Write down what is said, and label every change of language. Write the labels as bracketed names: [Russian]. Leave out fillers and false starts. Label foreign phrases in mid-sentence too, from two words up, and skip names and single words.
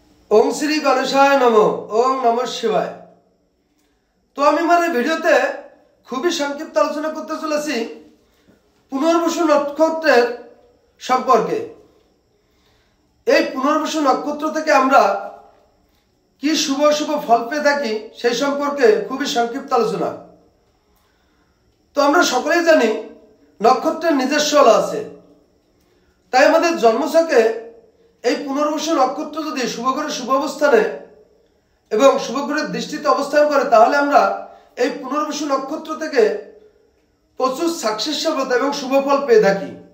[Sanskrit] ओम श्री गणेशाय नमो। ओम नमः शिवाय। [Bangla] তো আমি মারে ভিডিওতে খুবই সংক্ষিপ্ত আলোচনা করতে চলেছি পুনর্বসু নক্ষত্রের সম্পর্কে। এই পুনর্বসু নক্ষত্র থেকে আমরা কি শুভ শুভ ফল পেয়ে থাকি সেই সম্পর্কে খুবই সংক্ষিপ্ত আলোচনা। তো আমরা সকলেই জানি নক্ষত্রের নিজস্ব আলো আছে, তাই আমাদের জন্মছকে এই পুনর্বসু নক্ষত্র যদি শুভ গ্রহের শুভ অবস্থানে এবং শুভ গ্রহের দৃষ্টিতে অবস্থান করে তাহলে আমরা এই পুনর্বসু নক্ষত্র থেকে প্রচুর সাকসেস সফলতা এবং শুভ ফল পেয়ে থাকি।